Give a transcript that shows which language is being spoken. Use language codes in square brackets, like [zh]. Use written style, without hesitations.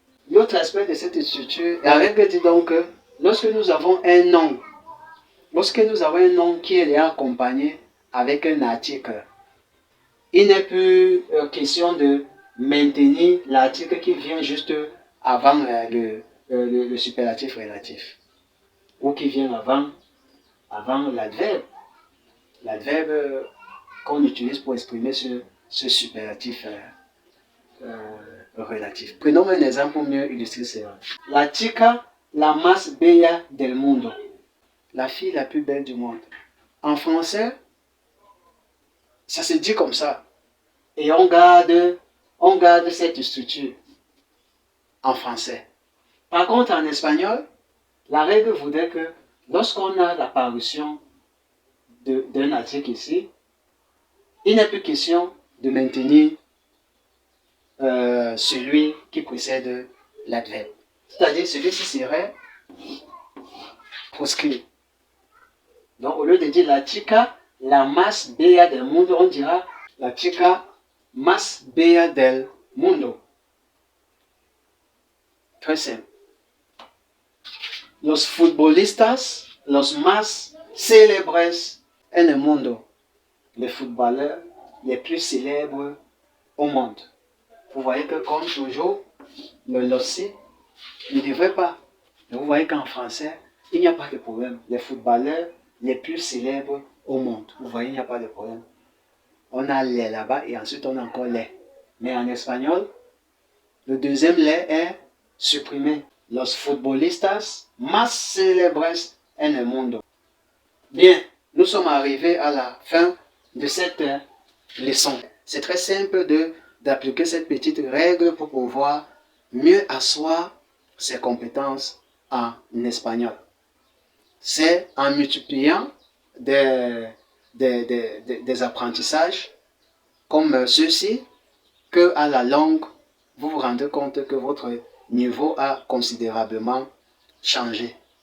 [fr] L'autre aspect de cette structure, la règle dit donc que lorsque nous avons un nom qui est accompagné avec un article, il n'est plus question de maintenir l'article qui vient juste avant le superlatif relatif, ou qui vient avant l'adverbe. L'adverbe qu'on utilise pour exprimer ce superlatif relatif. Prenons un exemple pour mieux illustrer cela. [es] La chica la más bella del mundo. [fr] La fille la plus belle du monde. En français, ça se dit comme ça. Et on garde cette structure en français. Par contre, en espagnol, la règle voudrait que lorsqu'on a l'apparition d'un article ici, il n'est plus question de maintenir celui qui précède l'adverbe. C'est-à-dire celui-ci serait proscrit. Donc au lieu de dire [es] la chica la más bella del mundo, [fr] on dira [es] la chica más bella del mundo. [fr] Très simple. [es] Los futbolistas, los más célebres en el mundo. [fr] Les footballeurs les plus célèbres au monde. Vous voyez que comme toujours, le lossé ne devrait pas. Mais vous voyez qu'en français, il n'y a pas de problème. Les footballeurs les plus célèbres au monde. Vous voyez, il n'y a pas de problème. On a les là-bas et ensuite on a encore les. Mais en espagnol, le deuxième les est supprimé. [es] Los futbolistas más célebres en el mundo. [fr] Bien, nous sommes arrivés à la fin de cette leçon. C'est très simple d'appliquer cette petite règle pour pouvoir mieux asseoir ses compétences en espagnol. C'est en multipliant des apprentissages comme ceux-ci que à la longue, vous vous rendez compte que votre niveau a considérablement changé.